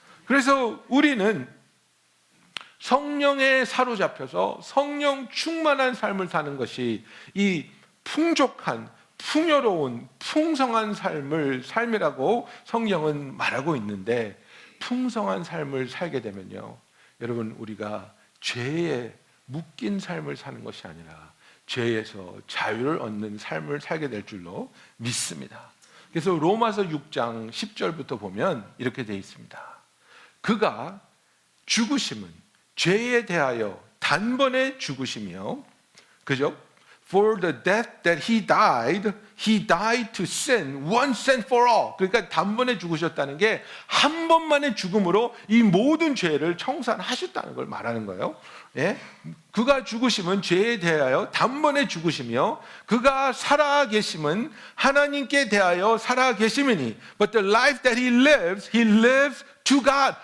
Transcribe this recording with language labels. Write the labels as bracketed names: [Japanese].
[Korean] 그래서 우리는 성령에 사로잡혀서 성령 충만한 삶을 사는 것이 이 풍족한, 풍요로운, 풍성한 삶이라고 성경은 말하고 있는데, 풍성한 삶을 살게 되면요, 여러분, 우리가 죄에 묶인 삶을 사는 것이 아니라 죄에서 자유를 얻는 삶을 살게 될 줄로 믿습니다. 그래서 로마서 6장 10절부터 보면 이렇게 되어 있습니다. 그가 죽으심은 죄에 대하여 단번에 죽으시며, 그죠? [English] For the death that he died to sin once and for all. [Korean] 그러니까 단번에 죽으셨다는 게 한 번만의 죽음으로 이 모든 죄를 청산하셨다는 걸 말하는 거예요. 예? 그가 죽으심은 죄에 대하여 단번에 죽으시며, 그가 살아계심은 하나님께 대하여 살아계심이니, [English] but the life that he lives to God.